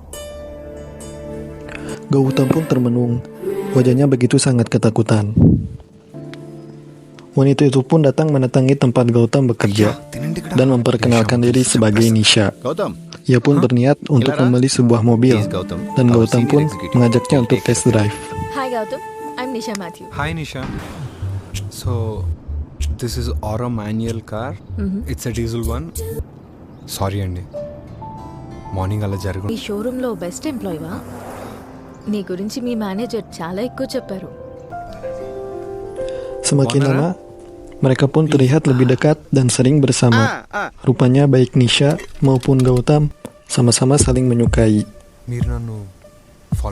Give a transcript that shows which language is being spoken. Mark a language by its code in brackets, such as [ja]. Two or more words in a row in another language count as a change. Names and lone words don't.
[id] Gautam pun termenung, wajahnya begitu sangat ketakutan. Wanita itu pun datang mendatangi tempat Gautam bekerja dan memperkenalkan diri sebagai Nisha. గౌతమ్, Ia pun berniat untuk membeli sebuah mobil, dan Gautam pun mengajaknya untuk test drive. [en] hi Gautam, I'm Nisha Mathew. hi Nisha. so this is aro manual car. it's a diesel one. sorry [te] అండి, మార్నింగ్ అలా జరగదు. ఈ షోరూంలో [en] best employeeva? [te] నీ గురించి మీ మేనేజర్ చాలా ఎక్కువ చెప్పారు. [id] Semakin lama, mereka pun terlihat lebih dekat dan sering bersama. Rupanya baik Nisha maupun Gautam sama-sama saling menyukai. [te] మీరు నన్ను ఫాలో